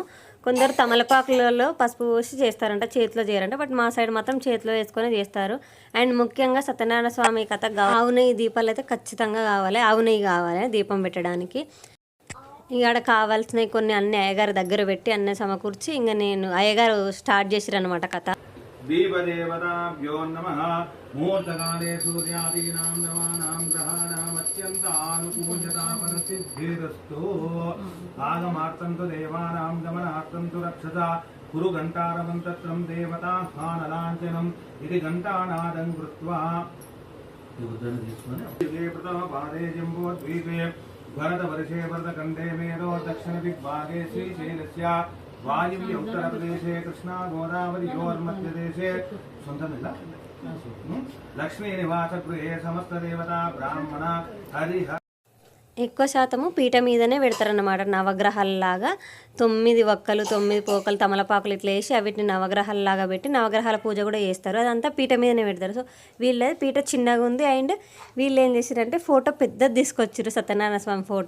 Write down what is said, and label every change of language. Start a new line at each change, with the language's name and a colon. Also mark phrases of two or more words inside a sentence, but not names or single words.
Telugu: కొందరు తమలపాకులలో పసుపు పోసి చేస్తారంట, చేతిలో చేయరంట. బట్ మా సైడ్ మాత్రం చేతిలో వేసుకొని చేస్తారు. అండ్ ముఖ్యంగా సత్యనారాయణ స్వామి కథ ఆవు నెయ్యి దీపాలు అయితే ఖచ్చితంగా కావాలి, ఆవు నెయ్యి కావాలి దీపం పెట్టడానికి. ఇక్కడ కావాల్సినవి కొన్ని అన్ని అయ్యగారి దగ్గర పెట్టి అన్నీ సమకూర్చి ఇంకా నేను అయ్యగారు స్టార్ట్ చేసిరనమాట కథ.
Sanskrit: देवदेवताभ्यो नमः। मुहूर्तकाले सूर्यादीनां नवानां ग्रहाणामत्यन्तानुकूल्यतापदसिद्धिरस्तु। आगमार्थं तु देवानां गमनार्थं तु रक्षसा कुरु घण्टारवन्तत्रं देवतास्थानलाञ्छनम् इति घण्टानादं कृत्वा प्रथमपादे जम्बूद्वीपे भरतवर्षे भरतखण्डे मेरो दक्षिणदिग्भागे श्रीशैलस्य वायव्य उत्तर प्रदेशे कृष्णा गोदावरीयोर्मध्यदेशे लक्ष्मी निवास गृहे समस्त देवता ब्राह्मण हरिह.
Telugu: ఎక్కువ శాతము పీట మీదనే పెడతారన్నమాట, నవగ్రహాలలాగా. 9 వక్కలు 9 పోకలు తమలపాకులు ఇట్లా వేసి వీటిని నవగ్రహాలలాగా పెట్టి నవగ్రహాల పూజ కూడా చేస్తారు. అదంతా పీట మీదనే పెడతారు. సో వీళ్ళది పీట చిన్నగా ఉంది. అండ్ వీళ్ళు ఏం చేశారంటే ఫోటో పెద్దది తీసుకొచ్చారు, సత్యనారాయణ స్వామి ఫోటో.